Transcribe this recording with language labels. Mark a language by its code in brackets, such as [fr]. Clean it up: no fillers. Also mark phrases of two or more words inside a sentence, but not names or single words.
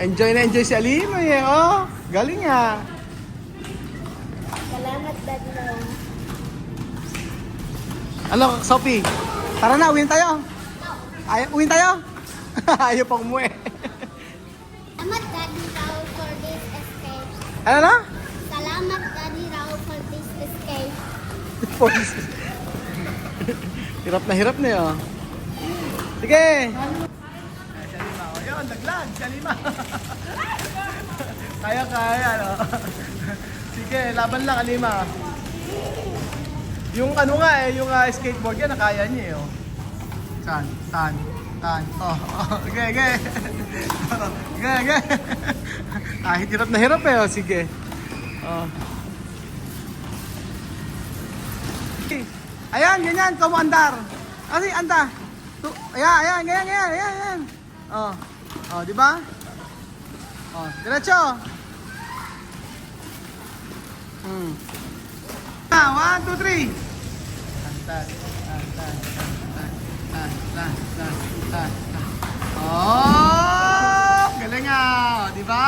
[tl] Enjoy na enjoy si Alima eh. Oh, galing ah. Salamat, Daddy Raul. Ano, Sophie? Tara na, uwin tayo. Uwin tayo? Ayaw pang umuwi. Salamat, Daddy Raul, [en] for this escape. [tl] Ano na? Salamat, Daddy Raul, [en] for this escape. [tl] Hirap na yun. Sige! Si Alima, o yun, daglag, si Alima. Kaya, no? Sige, laban lang, Alima. Yung ano nga yung skateboard yan, nakaya niya eh, oh. Tan. Okay. Okay. Kahit hirap na hirap eh, oh. Sige. Oh. Okay. Ayan, ganyan, [es] como andar. Asi, anda. [tl] Ayan, ganyan. Oh, di ba? Oh, diretso. 1, 2, 3. Oh, galing ah, di ba?